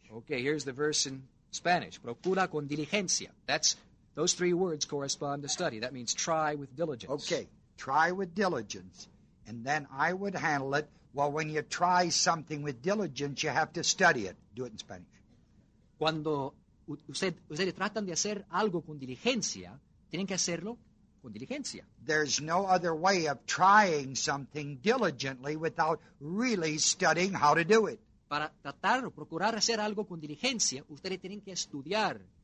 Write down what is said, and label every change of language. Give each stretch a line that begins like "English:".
English: Okay, here's the verse in Spanish.
Spanish: Procura con diligencia.
English: That's... Those three words correspond to study. That means try with diligence. Okay, try with diligence, and then I would handle it. Well, when you try something with diligence, you have to study it. Do it in Spanish.
Spanish: Cuando ustedes tratan de hacer algo con diligencia, tienen que hacerlo con diligencia.
English: There's no other way of trying something diligently without really studying how to do it.
Spanish: Para tratar o procurar hacer algo con diligencia, ustedes tienen que estudiar.